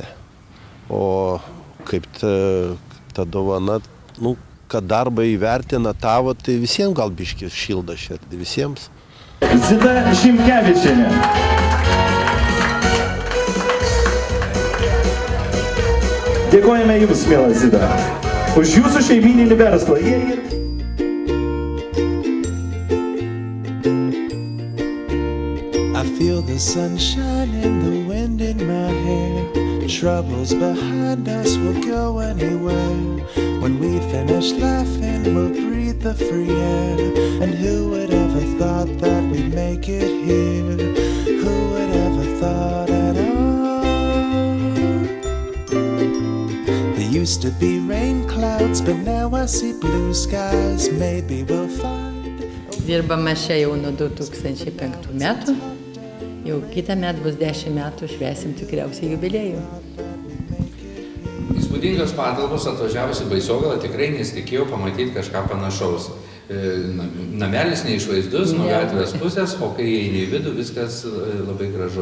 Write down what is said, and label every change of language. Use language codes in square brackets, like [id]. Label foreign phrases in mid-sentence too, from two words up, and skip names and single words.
[lt] O kaip ta dovana, kad darbą įvertina tavo, tai visiems gal biškis šilda širdį, visiems. Zita Šimkevičienė. Dėkojame Jums, miela Zita, už Jūsų šeimyninį verslą. [en] I feel the sunshine and the wind in my hair. Troubles behind us will go anywhere. When we finish laughing, we'll breathe the free air. And who would ever thought that we'd make it here? Who would ever thought at all? There used to be rain clouds, but now I see blue skies. Maybe we'll find. [lt] Dirbame čia jau nuo 2005 metų. Jau kitą metą bus 10 metų, švęsim tikriausiai jubiliejų. Įspūdingos patalpos, atvažiavus į Baisogalą, tikrai nesitikėjau pamatyti kažką panašaus. Namelis neišvaizdus, nuo gatvės pusės, o kai įeini į vidų, viskas labai gražu.